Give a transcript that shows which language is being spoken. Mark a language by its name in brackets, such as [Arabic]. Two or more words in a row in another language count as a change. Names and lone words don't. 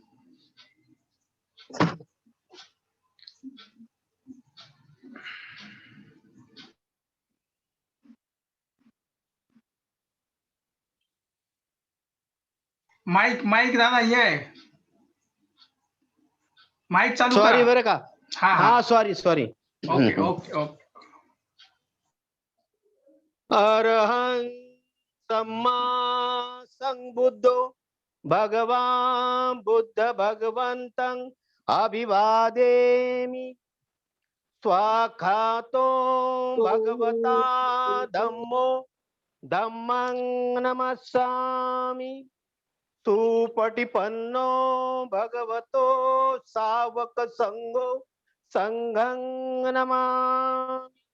[Marathi] माईक दादा हे आहे, माईक चालू करा. सॉरी बरं का. हा सॉरी. [English] okay okay okay. [Pali] अरहं सम्मा संबुद्धो भगवान बुद्ध भगवंतं अभिवादेमि. स्वाखातो भगवता धम्मो धम्मं नमस्सामि. सुपटिपन्नो भगवतो सावक संघो संघं नमामि.